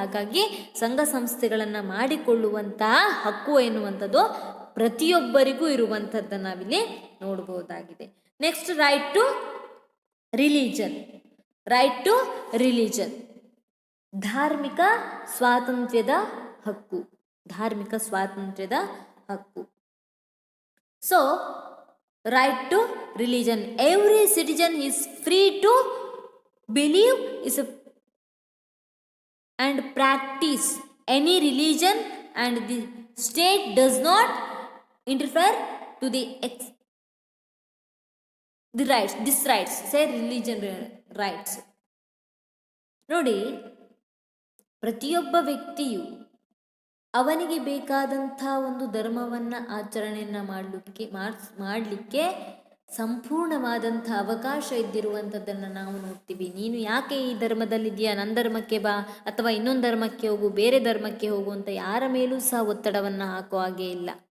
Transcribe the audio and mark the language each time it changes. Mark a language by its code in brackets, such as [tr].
[kn] ಹಾಗಾಗಿ ಸಂಘ ಸಂಸ್ಥೆಗಳನ್ನು ಮಾಡಿಕೊಳ್ಳುವಂತಹ ಹಕ್ಕು ಎನ್ನುವಂಥದ್ದು ಪ್ರತಿಯೊಬ್ಬರಿಗೂ ಇರುವಂಥದ್ದನ್ನು ನಾವಿಲ್ಲಿ ನೋಡ್ಬೋದಾಗಿದೆ. [en] Next, right to religion. Right to religion, [kn] ಧಾರ್ಮಿಕ ಸ್ವಾತಂತ್ರ್ಯದ ಹಕ್ಕು, ಧಾರ್ಮಿಕ ಸ್ವಾತಂತ್ರ್ಯದ ಹಕ್ಕು. [en] So right to religion, every citizen is free to believe and practice any religion, and the state does not interfere to the rights. This rights, say religion rights. [kn] ನೋಡಿ, ಪ್ರತಿಯೊಬ್ಬ ವ್ಯಕ್ತಿಯು ಅವನಿಗೆ ಬೇಕಾದಂಥ ಒಂದು ಧರ್ಮವನ್ನು ಆಚರಣೆಯನ್ನು ಮಾಡಲಿಕ್ಕೆ ಸಂಪೂರ್ಣವಾದಂಥ ಅವಕಾಶ ಇದ್ದಿರುವಂಥದ್ದನ್ನು ನಾವು ನೋಡ್ತೀವಿ. ನೀನು ಯಾಕೆ ಈ ಧರ್ಮದಲ್ಲಿದೆಯಾ, ನನ್ನ ಧರ್ಮಕ್ಕೆ ಬಾ, ಅಥವಾ ಇನ್ನೊಂದು ಧರ್ಮಕ್ಕೆ ಹೋಗು, ಬೇರೆ ಧರ್ಮಕ್ಕೆ ಹೋಗು ಅಂತ ಯಾರ ಮೇಲೂ ಸಹ ಒತ್ತಡವನ್ನು ಹಾಕೋ ಹಾಗೆ ಇಲ್ಲ.